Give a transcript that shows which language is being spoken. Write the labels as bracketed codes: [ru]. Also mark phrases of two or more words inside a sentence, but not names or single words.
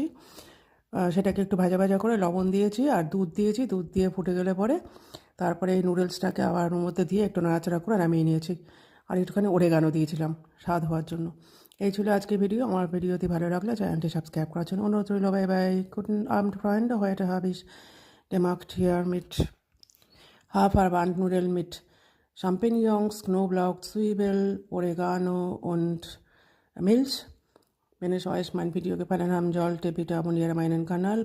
[bn] সেটাকে একটু ভাজা ভাজা করে লবণ দিয়েছি আর দুধ দিয়েছি। দুধ দিয়ে ফুটে গেলে পরে তারপরে এই নুডলসটাকে আবার ওর মধ্যে দিয়ে একটু নাড়াচাড়া করে নামিয়ে নিয়েছি। আর একটুখানি ওরেগানো দিয়েছিলাম স্বাদ হওয়ার জন্য। এই ছিল আজকে ভিডিও। আমার ভিডিওটি ভালো লাগলে চ্যানেলটি সাবস্ক্রাইব করার জন্য অনুরোধ রইল। [en] bye bye. [de] Guten Abend, Freunde. Heute habe ich gemacht hier mit Haferwandnudeln mit Champignons, Knoblauch, Zwiebel, Oregano und Milch. Wenn es euch mein Video gefallen haben sollte, bitte abonniere meinen Kanal.